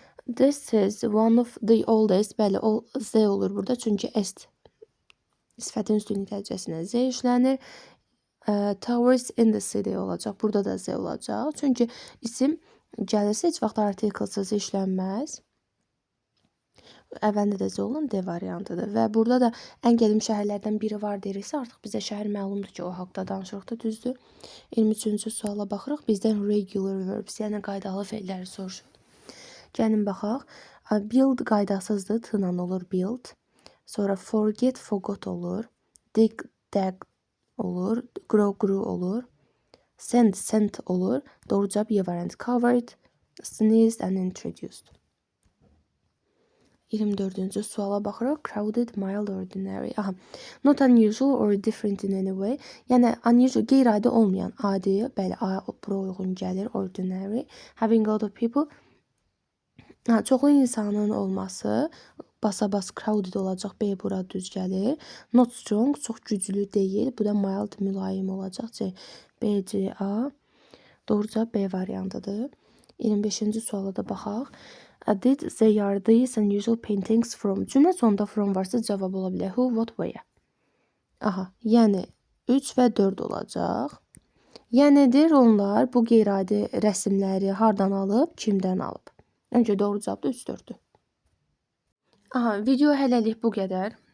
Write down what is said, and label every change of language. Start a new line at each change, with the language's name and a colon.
English: This is one of the oldest.
Azerbaijani: Bəli, o Z olur burada. Çünki est sifətin üstünlük dərəcəsinə Z işlənir.
English: Towers in the city
Azerbaijani: olacaq. Burada da Z olacaq. Çünki isim gəlirsə heç vaxt artiklsız işlənməz. Əvvəlində də Z olan D variantıdır. Və burada da ən qədim şəhərlərdən biri var deyirsə, artıq bizə şəhər məlumdur ki, o haqda danışırıq da, düzdür. 23-cü suala baxırıq. Bizdən regular verbs, yəni qaydalı fe'lləri soruşur. Gəlin baxaq. Build qaydasızdır, t-la olur build. Sonra forget, forgot olur. Dig, dag olur. Grow, grew olur. Send, sent olur. Doğru cavab Y variantı.
English: Covered, sneezed and introduced.
Azerbaijani: 24-cü suala baxırıq.
English: Crowded, mild, ordinary. Aha. Not unusual or different in any way.
Azerbaijani: Yəni, unusual, qeyri-adi olmayan, adi, bəli, bura uyğun gəlir, ordinary.
English: Having a lot of people.
Azerbaijani: Çoxlu insanın olması, basa-bas crowded olacaq, B bura düz gəlir.
English: Not strong,
Azerbaijani: çox güclü deyil. Bu da mild, mülayim olacaq. C, B, C, A. Doğru cavab B variantıdır. 25-ci suala da baxaq.
English: Did they are these unusual paintings from?
Azerbaijani: Cümlə sonunda from varsa cavab ola bilər. Who, what, where? Aha, yəni 3 və 4 olacaq. Yənidir onlar bu qeyri-adi rəsmləri hardan alıb, kimdən alıb? Öncə doğru cavab da 3-4-dür. Aha, video hələlik bu qədər.